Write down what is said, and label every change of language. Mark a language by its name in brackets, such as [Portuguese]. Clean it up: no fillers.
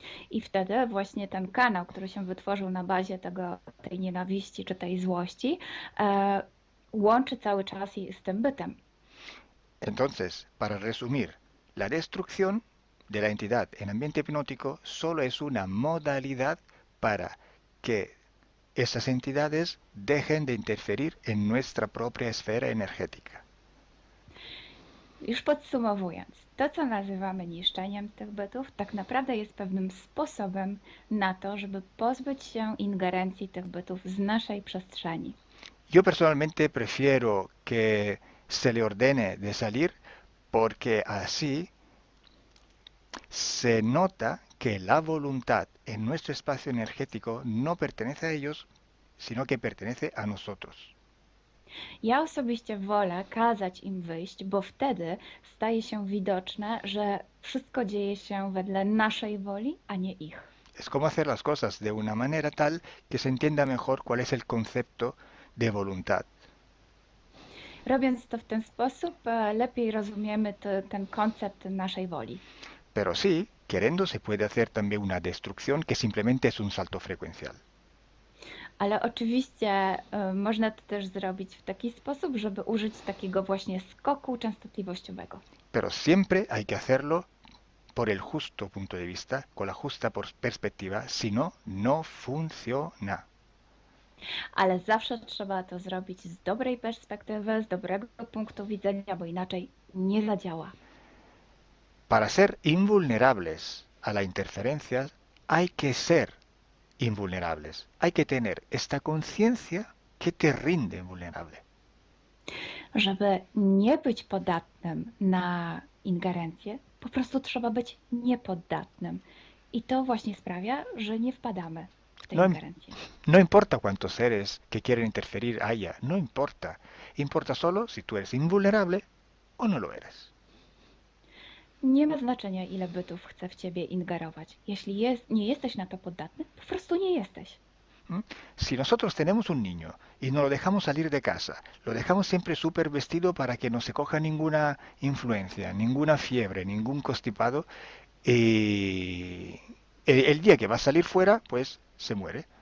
[Polish] I wtedy właśnie ten kanał, który się wytworzył na bazie tej nienawiści czy tej złości, łączy cały czas z tym bytem. [Spanish] Entonces, para resumir, la destrucción de la entidad en ambiente hipnótico solo es una modalidad para que esas entidades dejen de interferir en nuestra propia esfera energética. [Polish] Już podsumowując, to co nazywamy niszczeniem tych bytów, tak naprawdę jest pewnym sposobem na to, żeby pozbyć się ingerencji tych bytów z naszej przestrzeni. [Spanish] Yo personalmente prefiero que se le ordene de salir porque así se nota que la voluntad en nuestro espacio energético no pertenece a ellos, sino que pertenece a nosotros. [Polish] Ja osobiście wolę kazać im wyjść, bo wtedy staje się widoczne, że wszystko dzieje się wedle naszej woli, a nie ich. [Spanish] Es como hacer las cosas de una manera tal que se entienda mejor cuál es el concepto de voluntad. [Polish] Robiąc to w ten sposób, lepiej rozumiemy ten koncept naszej woli. [Spanish] Pero sí queriendo se puede hacer también una destrucción que simplemente es un salto frecuencial. [Polish] Ale oczywiście można to też zrobić w taki sposób, żeby użyć takiego właśnie skoku częstotliwościowego. [Spanish] Pero siempre hay que hacerlo por el justo punto de vista, con la justa perspectiva, si no, no funciona. [Polish] Ale zawsze trzeba to zrobić z dobrej perspektywy, z dobrego punktu widzenia, bo inaczej nie zadziała. [Spanish] Para ser invulnerables a la interferencia hay que ser invulnerables. Hay que tener esta conciencia que te rinde vulnerable. [Polish] Żeby nie być podatnym na ingerencję, po prostu trzeba być niepoddatnym. I to właśnie sprawia, że nie wpadamy w tę ingerencję. [Spanish] No importa cuántos seres que quieren interferir haya, no importa. Importa solo si tú eres invulnerable o no lo eres. [Polish] Nie ma znaczenia, ile bytów chce w ciebie ingerować. Jeśli nie jesteś na to podatny, po prostu nie jesteś. [Spanish] Si nosotros tenemos un niño y no lo dejamos salir de casa, lo dejamos siempre súper vestido para que no se coja ninguna influencia, ninguna fiebre, ningún constipado, el día que va a salir fuera, pues se muere.